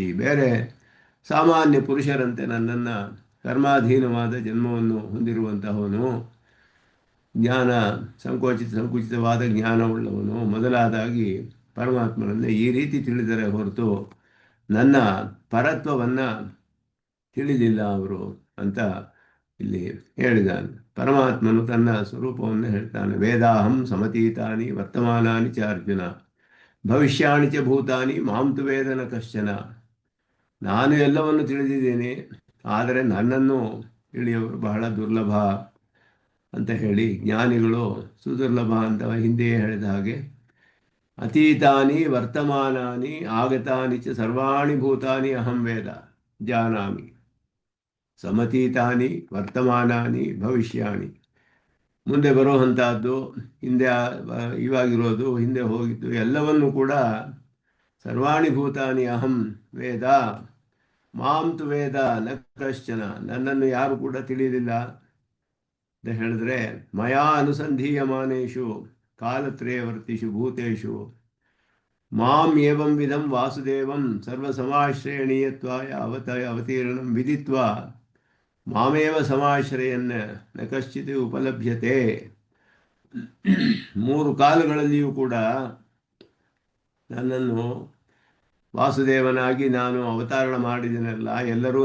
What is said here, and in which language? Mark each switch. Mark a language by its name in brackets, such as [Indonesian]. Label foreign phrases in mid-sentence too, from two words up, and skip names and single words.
[Kannada] ಬೇರೆ ಸಾಮಾನ್ಯ ಪುರುಷರಂತೆ ನನ್ನನ್ನು ಕರ್ಮಾಧೀನವಾದ ಜನ್ಮವನ್ನು ಹೊಂದಿರುವಂತಹವನು, ಜ್ಞಾನ ಸಂಕುಚಿತವಾದ ಜ್ಞಾನವುಳ್ಳವನು ಮೊದಲಾದಾಗಿ ಪರಮಾತ್ಮನನ್ನು ಈ ರೀತಿ ತಿಳಿದರೆ ಹೊರತು ನನ್ನ ಪರತ್ವವನ್ನು ತಿಳಿದಿಲ್ಲ ಅವರು ಅಂತ ಇಲ್ಲಿ ಹೇಳಿದ್ದಾನೆ. ಪರಮಾತ್ಮನು ತನ್ನ ಸ್ವರೂಪವನ್ನು ಹೇಳ್ತಾನೆ. [Sanskrit] ವೇದಾಹಂ ಸಮತೀತಾನಿ ವರ್ತಮಾನಾನಿ ಚ ಅರ್ಜುನ ಭವಿಷ್ಯಾಣಿ ಚ ಭೂತಾನಿ ಮಾಂ ತು ವೇದನ ಕಶ್ಚನ. [Kannada] ನಾನು ಎಲ್ಲವನ್ನು ತಿಳಿದಿದ್ದೇನೆ, ಆದರೆ ನನ್ನನ್ನು ತಿಳಿಯುವವರು ಬಹಳ ದುರ್ಲಭ ಅಂತ ಹೇಳಿ ಜ್ಞಾನಿಗಳು ಸುದುರ್ಲಭ ಅಂತ ಹಿಂದೆಯೇ ಹೇಳಿದ ಹಾಗೆ, [Sanskrit] ಅತೀತಾನಿ ವರ್ತಮಾನಾನಿ ಆಗತಾನಿ ಚ ಸರ್ವಾಣಿ ಭೂತಾನಿ ಅಹಂ ವೇದ ಜಾನಾಮಿ. ಸಮತೀತಾನಿ ವರ್ತಮಾನಾನಿ ಭವಿಷ್ಯಾಣಿ. [Kannada] ಮುಂದೆ ಬರುವಂತಹದ್ದು, ಹಿಂದೆ ಇವಾಗಿರೋದು, ಹಿಂದೆ ಹೋಗಿದ್ದು ಎಲ್ಲವನ್ನು ಕೂಡ [Sanskrit] ಸರ್ವಾಣಿ ಭೂತಾನಿ ಅಹಂ ವೇದ ಮಾಂ ತು ವೇದ ನ ಕಶ್ಚನ. [Kannada] ನನ್ನನ್ನು ಯಾರು ಕೂಡ ತಿಳಿಯಲಿಲ್ಲ ಅಂತ ಹೇಳಿದ್ರೆ, [Sanskrit] ಮಯಾ ಅನುಸಂಧೀಯಮಾನೇಷು ಕಾಲತ್ರಯವರ್ತಿಷು ಭೂತೇಷು ಮಾಂ ಏವಂ ವಿಧಂ ವಾಸುದೇವಂ ಸರ್ವಸಮಾಶ್ರಯಣೀಯತ್ವಾಯ ಅವತೀರ್ಣಂ ವಿದಿತ್ವಾ ಮಾಮೇವ ಸಮಾಶ್ರಯನ್ನ ನ ಕಶ್ಚಿತ್ ಉಪಲಭ್ಯತೆ. [Kannada] ಮೂರು ಕಾಲಗಳಲ್ಲಿಯೂ ಕೂಡ ನನ್ನನ್ನು ವಾಸುದೇವನಾಗಿ ನಾನು ಅವತಾರಣ ಮಾಡಿದನಲ್ಲ, ಎಲ್ಲರೂ